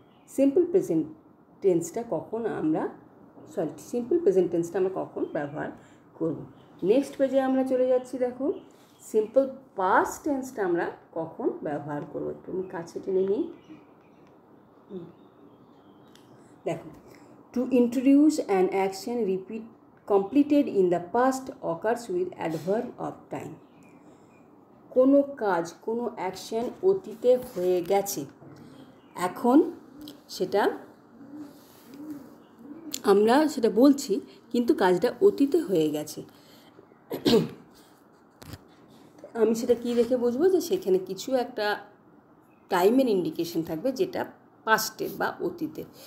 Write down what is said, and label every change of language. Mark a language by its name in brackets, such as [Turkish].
[Bangla] Simple present টেন্সটা কখন আমরা simple present টেন্সটা আমরা কখন ব্যবহার করব। নেক্সট পেজে আমরা চলে যাচ্ছি। দেখো, সিম্পল পাস্ট টেন্সটা আমরা কখন ব্যবহার করব, একটু আমি কাছে টেনে নিই। দেখো, [English] To introduce an action completed in the past occurs with adverb of time. [Bangla] কোনো কাজ, কোনো অ্যাকশন অতীতে হয়ে গেছে, এখন সেটা আমরা সেটা বলছি, কিন্তু কাজটা অতীতে হয়ে গেছে। আমি সেটা কী দেখে বুঝবো, যে সেখানে কিছু একটা টাইমের ইন্ডিকেশন থাকবে যেটা পাস্টে বা অতীতে।